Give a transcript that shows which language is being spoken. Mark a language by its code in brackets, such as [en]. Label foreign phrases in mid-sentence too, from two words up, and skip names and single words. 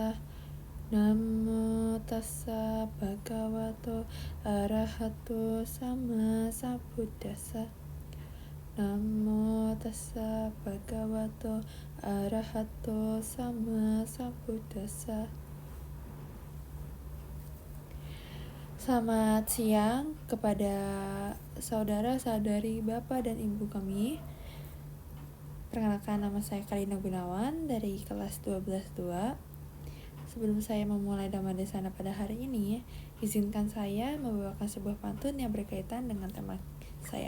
[pi] Namo tassa bhagavato arahato sama sambuddhassa. Namo tassa bhagavato arahato sama sambuddhassa. [id] Selamat siang kepada saudara-saudari, bapak dan ibu kami. Perkenalkan, nama saya Kalina Gunawan dari kelas 12-2. Sebelum saya memulai Dhammadesana pada hari ini, izinkan saya membawakan sebuah pantun yang berkaitan dengan tema saya.